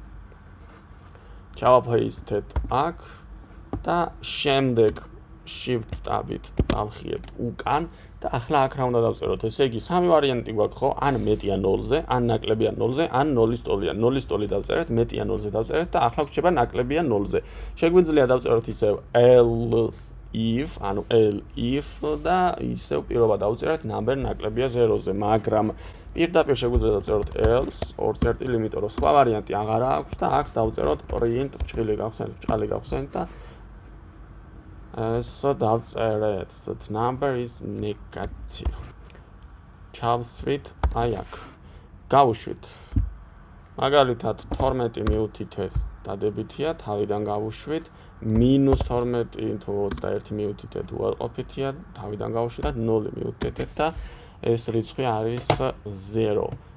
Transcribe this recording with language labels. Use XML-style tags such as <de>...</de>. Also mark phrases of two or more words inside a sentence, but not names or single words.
<ka>ჩავაპეისტეთ აქ და შემდეგ</ka> <en>shift tab-</en> <ka>ით დავხიებთ უკან და ახლა აქ რა უნდა დავწეროთ? ესე იგი, სამი ვარიანტი გვაქვს, ხო? ან მეტია 0-ზე, ან ნაკლებია 0-ზე, ან 0-ის ტოლია. 0-ის ტოლი დავწერეთ, მეტია 0-ზე დავწერეთ და ახლა გვჭირდება ნაკლებია 0-ზე. შეგვიძლია დავწეროთ ისევ</ka> <en>else if,</en> <ka>ანუ if და ისევ პირობა დავწერეთ number ნაკლებია 0-ზე, მაგრამ პირდაპირ შეგვიძლია დავწეროთ else ორ წერტილი, იმიტომ რომ სხვა ვარიანტი აღარა აქვს და აქ დავწეროთ print ბრჭყალი გავხსენით და ეს დავწერეთ</ka> <en>that number is negative.</en> <ka>ჩავსვით აი აქ. გავუშვით. მაგალითად 12 მიუთითეთ დადებითია, თავიდან გავუშვით. -12 თუ 21 მიუთითეთ უარყოფითია, თავიდან გავუშვით და 0 მიუთითეთ და ეს რიცხვი არის 0.</ka>